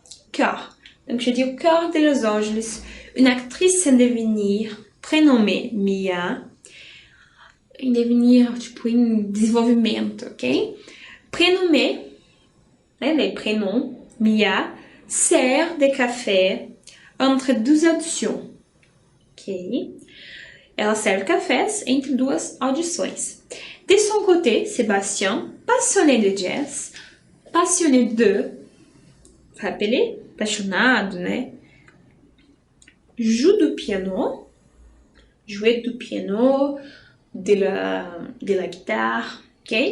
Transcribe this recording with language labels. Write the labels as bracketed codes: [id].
[fr] Cœur. Donc, je dis au cœur de Los Angeles, une actrice en devenir, prénommée Mia, [pt] em devenir, tipo, em desenvolvimento, [fr] ok? Prénommée, né, les prénoms, Mia, sert de café entre deux auditions, ok? [pt] Ela serve cafés entre duas audições. [fr] De son côté, Sébastien, passionné de jazz, passionné de, rappelez, [pt] apaixonado, né? [fr] Joue du piano, jouer du piano, de la guitare, ok?